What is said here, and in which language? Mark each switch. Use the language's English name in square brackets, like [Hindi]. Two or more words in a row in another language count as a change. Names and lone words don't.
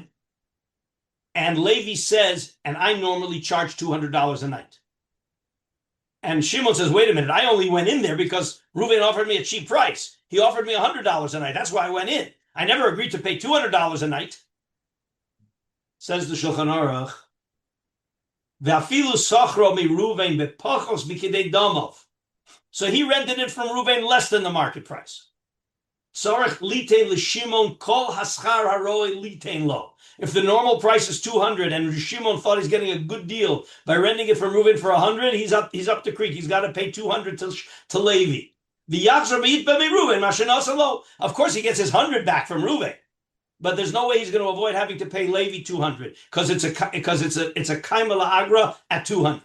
[English] And Levi says, and I normally charge $200 a night. And Shimon says, wait a minute, I only went in there because Ruvain offered me a cheap price. He offered me $100 a night. That's why I went in. I never agreed to pay $200 a night. Says the Shulchan Aruch. [Hebrew] V'afilu sochro mi Ruvain bepachos mikidei domov. [English] So he rented it from Ruvain less than the market price. [Hebrew] Tzorech litein l'Shimon kol haschar haroi litein lo. [English] If the normal price is $200 and Shimon thought he's getting a good deal by renting it from Ruvain for $100, he's up the creek. He's got to pay $200 to Levi. Of course, he gets his $100 back from Ruvain, but there's no way he's going to avoid having to pay Levi $200 because it's a [Hebrew] kaimela agra [English] at $200.